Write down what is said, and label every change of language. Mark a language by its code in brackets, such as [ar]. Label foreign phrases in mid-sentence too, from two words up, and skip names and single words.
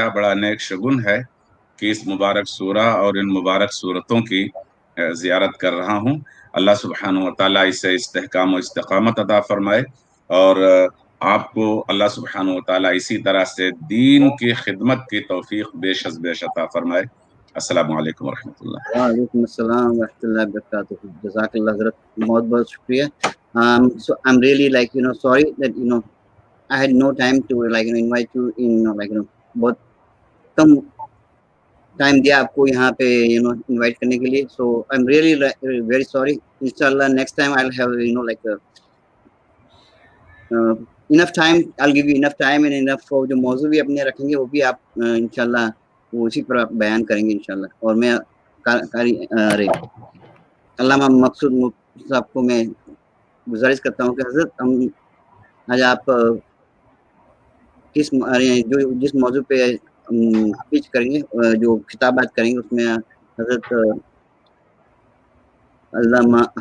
[ur] بڑا نیک شگن ہے کہ اس مبارک سورہ اور ان مبارک صورتوں کی زیارت کر رہا ہوں. اللہ سبحانہ و تعالیٰ اسے استحکام و استقامت عطا فرمائے، اور آپ کو اللہ سبحانہ و تعالیٰ اسی طرح سے دین کی خدمت کی توفیق بیش از بیش عطا فرمائے. السلام علیکم ورحمۃ اللہ. وعلیکم السلام ورحمۃ اللہ وبرکاتہ. جزاک اللہ حضرت، بہت بہت شکریہ. [en] So I'm really sorry that I had no time to invite you in [ur] بہت کم ٹائم دیا آپ کو یہاں پہ انوائٹ کرنے کے لیے. [en] So I'm really very sorry. Inshallah next time I'll have enough time. I'll give you enough time and enough [ur] جو موضوع بھی اپنے رکھیں گے وہ بھی آپ انشاءاللہ وہ اسی پر بیان کریں گے انشاءاللہ. اور میں علامہ مقصود صاحب کو میں گزارش کرتا ہوں کہ حضرت ہم آج آپ جس موضوع پہ پیچ کریں گے، جو خطابات کریں گے، اس میں حضرت علامہ